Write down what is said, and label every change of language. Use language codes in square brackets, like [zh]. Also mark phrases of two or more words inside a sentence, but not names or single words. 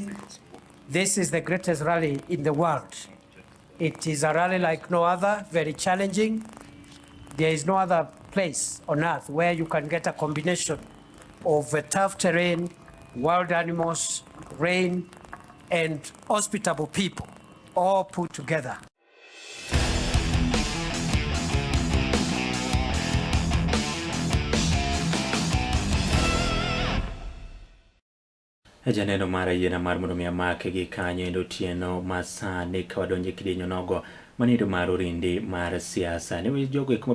[en] This is the greatest rally in the world. It is a rally like no other, very challenging. There is no other place on earth where you can get a combination of tough terrain, wild animals, rain, and hospitable people all put together. [luo] Janeno mara yiena mar mondo mi amake gi kanyo endo tieno masani ka wadonje kidienyo nogo manido mar orindi mar siasa ne jogo eko